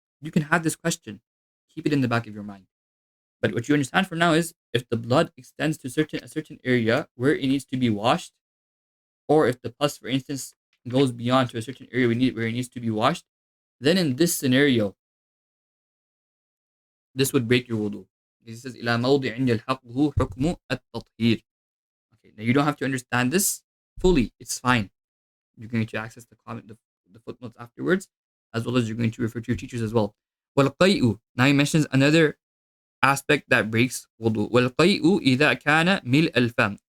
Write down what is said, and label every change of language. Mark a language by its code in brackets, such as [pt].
[en] You can have this question. Keep it in the back of your mind. But what you understand for now is if the blood extends to a certain area where it needs to be washed, or if the pus, for instance, goes beyond to a certain area where it needs to be washed, then in this scenario, this would break your wudu. This says [ar] إلى موضع يلحقه حكم التطهير. [en] Okay, now you don't have to understand this fully. It's fine. You're going to access the footnotes afterwards, as well as you're going to refer to your teachers as well. [ar] والقيء. [en] Now he mentions another aspect that breaks wudu. [ar] والقيء إذا كان ملء الفم.